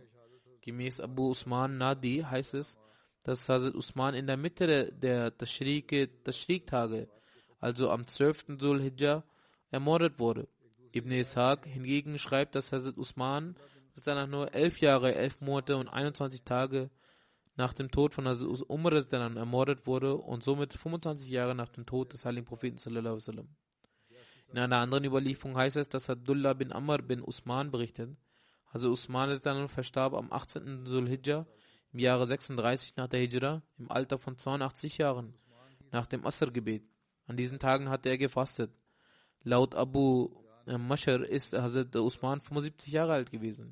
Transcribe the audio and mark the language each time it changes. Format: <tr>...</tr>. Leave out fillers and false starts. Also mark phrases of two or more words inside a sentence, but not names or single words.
<de>Gemäß Abu Usman Nadi heißt es, dass Hazrat Usman in der Mitte der Tashriq-Tage, also am 12. Sul-Hijjah, ermordet wurde. Ibn Ishaq hingegen schreibt, dass Hazrat Usman nur 11 Jahre, 11 Monate und 21 Tage nach dem Tod von Hazrat Umar ermordet wurde und somit 25 Jahre nach dem Tod des heiligen Propheten</de> <ar>صلى الله عليه وسلم.</ar> <de>In einer anderen Überlieferung heißt es, dass Abdullah bin Amr bin Usman berichtet. Hazrat Usman verstarb am 18. Sul-Hijjah im Jahre 36 nach der Hijra im Alter von 82 Jahren nach dem Asr-Gebet. An diesen Tagen hatte er gefastet. Laut Abu Mashar ist Hazrat Usman 75 Jahre alt gewesen.</de>